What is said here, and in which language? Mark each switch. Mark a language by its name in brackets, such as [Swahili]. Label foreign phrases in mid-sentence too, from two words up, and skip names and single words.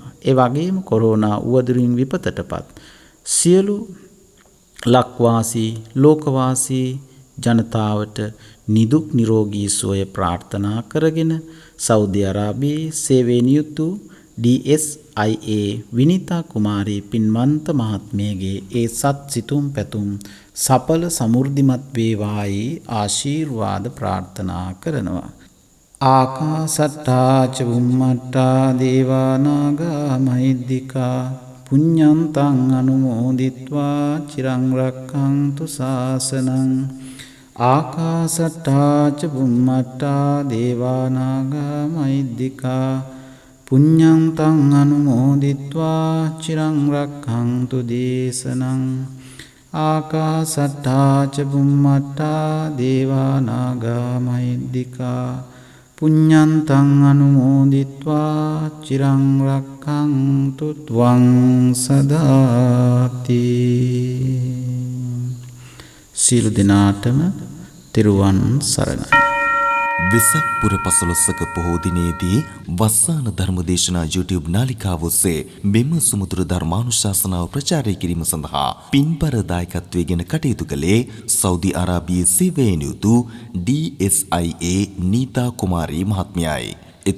[Sinhala] ඒ වගේම කොරෝනා උවදුරින් විපතටපත් සියලු ලක්වාසී ලෝකවාසී ජනතාවට නිදුක් නිරෝගී සුවය ප්‍රාර්ථනා කරගෙන සෞදි අරාබියේ සේවයෙන් යුතු DSIA විනීතා කුමාරී පින්වන්ත මහත්මියගේ ඒ සත් සිතුම් පැතුම් සඵල සමෘද්ධිමත් වේවායි ආශිර්වාද ප්‍රාර්ථනා කරනවා. [Pali] ආකාසට්ටා ච බුම්මට්ටා දේවා නාග මහිද්దికා පුඤ්ඤන්තං අනුමෝදිත්වා චිරං රක්ඛන්තු ශාසනං. ආකාසට්ටා ච බුම්මට්ටා දේවා නාග මහිද්దికා පුඤ්ඤන්තං අනුමෝදිත්වා චිරං රක්ඛන්තු දේශනං. ආකාසට්ටා ච බුම්මට්ටා දේවා නාග මහිද්దికා පුඤ්ඤන්තං අනුමෝදිත්වා චිරං රක්ඛන්තු ත්වං සදාති. [Sinhala] සියලු දෙනාටම තෙරුවන් සරණයි. වෙසක් පුර 15ක පොහෝ දිනේදී වස්සාන ධර්මදේශනා YouTube නාලිකාව ඔස්සේ මෙම සුමුදුරු ධර්මානුශාසනාව ප්‍රචාරය කිරීම සඳහා පින්බර දායකත්වයෙන් කටයුතු කළේ සෞදි අරාබියේ සේවයෙන් යුතු DSIA නීතා කුමාරී මහත්මියයි.